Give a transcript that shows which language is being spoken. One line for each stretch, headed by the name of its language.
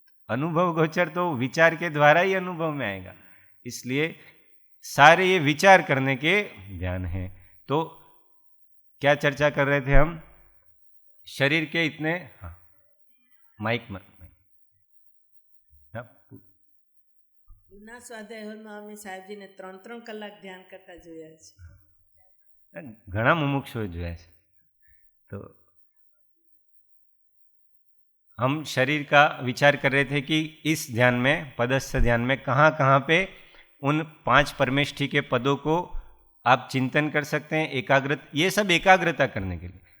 Hindi: अनुभव गोचर तो विचार के द्वारा ही अनुभव में आएगा, इसलिए सारे ये विचार करने के ध्यान है। तो क्या चर्चा कर रहे थे हम? शरीर के इतने, हाँ माइक में,
Gujarati: જૂના સ્વાધ્યાયોમાં અમે સાહેબજીને 3-3 કલાક ધ્યાન કરતા જોયા છે। ઘણા મુમુક્ષુઓ જોયા છે।
Hindi: तो हम शरीर का विचार कर रहे थे कि इस ध्यान में, पदस्थ ध्यान में, कहाँ कहाँ पे उन 5 परमेष्ठी के पदों को आप चिंतन कर सकते हैं, ये सब एकाग्रता करने के लिए।